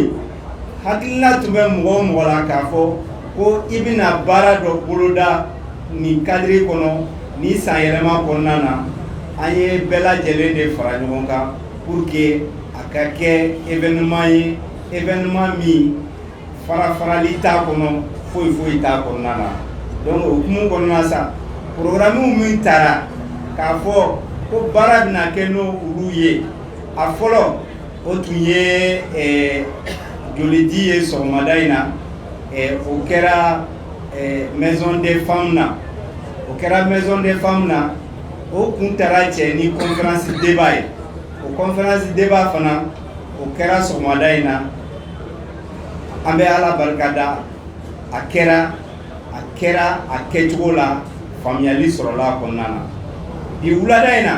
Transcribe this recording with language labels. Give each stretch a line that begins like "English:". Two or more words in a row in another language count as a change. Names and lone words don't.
Bambara: yen hakilina tun bɛ mɔgɔ o mɔgɔ la k'a fɔ ko i bɛna baara dɔ boloda nin cadre kɔnɔ ni san yɛlɛma kɔnɔna na an ye bɛɛ lajɛlen de fara ɲɔgɔn kan
French: pour que
Bambara: a ka kɛ événement ye événement min farafarali t'a kɔnɔ foyi foyi t'a kɔnɔna na donc o hukumu kɔnɔna sa programme min taara k'a fɔ ko baara bɛna kɛ n'olu ye a fɔlɔ o tun ye jolidi ye sɔgɔmada in na o kɛra
French: maison des femmes
Bambara: na o kɛra
French: maison des femmes
Bambara: na o kun taara cɛ ni
French: conférence débat
Bambara: ye o
French: conférence débat
Bambara: fana o kɛra sɔgɔmada in na an bɛ Ala barikada a kɛra a kɛcogo la faamuyali sɔrɔla a kɔnɔna na bi wulada in na